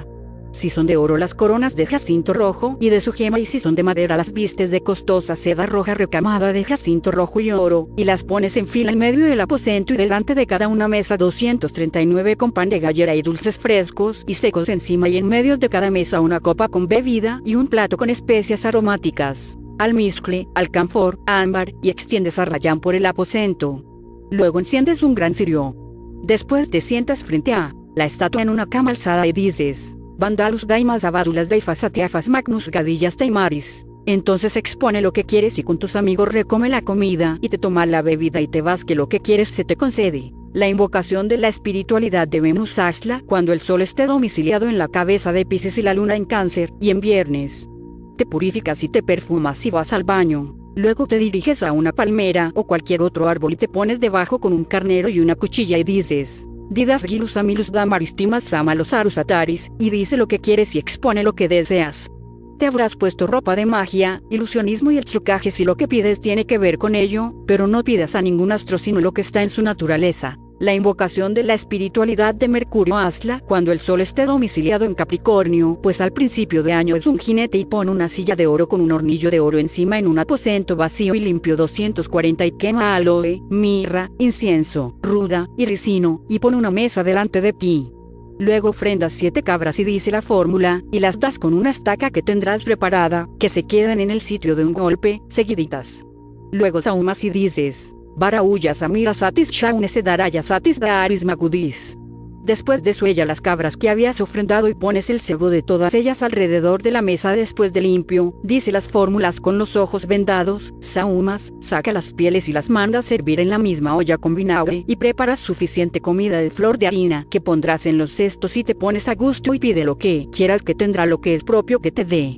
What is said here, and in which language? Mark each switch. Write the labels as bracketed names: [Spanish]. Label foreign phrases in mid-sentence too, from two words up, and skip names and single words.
[Spanish] Si son de oro las coronas de jacinto rojo y de su gema y si son de madera las vistes de costosa seda roja recamada de jacinto rojo y oro y las pones en fila en medio del aposento y delante de cada una mesa 239 con pan de gallera y dulces frescos y secos encima y en medio de cada mesa una copa con bebida y un plato con especias aromáticas. Almizcle, alcanfor, ámbar, y extiendes a rayán por el aposento. Luego enciendes un gran cirio. Después te sientas frente a la estatua en una cama alzada y dices, Vandalus daimas abadulas daifasatiafas magnus gadillas taimaris. Entonces expone lo que quieres y con tus amigos recome la comida y te toma la bebida y te vas que lo que quieres se te concede. La invocación de la espiritualidad de Venus hazla cuando el Sol esté domiciliado en la cabeza de Piscis y la Luna en Cáncer, y en viernes. Te purificas y te perfumas y vas al baño. Luego te diriges a una palmera o cualquier otro árbol y te pones debajo con un carnero y una cuchilla y dices, Didas gilus amilus damaristimas amalos arusataris, y dice lo que quieres y expone lo que deseas. Te habrás puesto ropa de magia, ilusionismo y el trucaje si lo que pides tiene que ver con ello, pero no pidas a ningún astro sino lo que está en su naturaleza. La invocación de la espiritualidad de Mercurio hazla cuando el Sol esté domiciliado en Capricornio, pues al principio de año es un jinete y pone una silla de oro con un hornillo de oro encima en un aposento vacío y limpio 240 y quema aloe, mirra, incienso, ruda y ricino, y pone una mesa delante de ti. Luego ofrendas 7 cabras y dice la fórmula, y las das con una estaca que tendrás preparada, que se quedan en el sitio de un golpe, seguiditas. Luego sahumas y dices, Barauya samira satis shaunese daraya satis daaris magudis. Después desuella las cabras que habías ofrendado y pones el cebo de todas ellas alrededor de la mesa después de limpio, dice las fórmulas con los ojos vendados, sahumas, saca las pieles y las mandas servir en la misma olla con vinagre y preparas suficiente comida de flor de harina que pondrás en los cestos y te pones a gusto y pide lo que quieras que tendrá lo que es propio que te dé.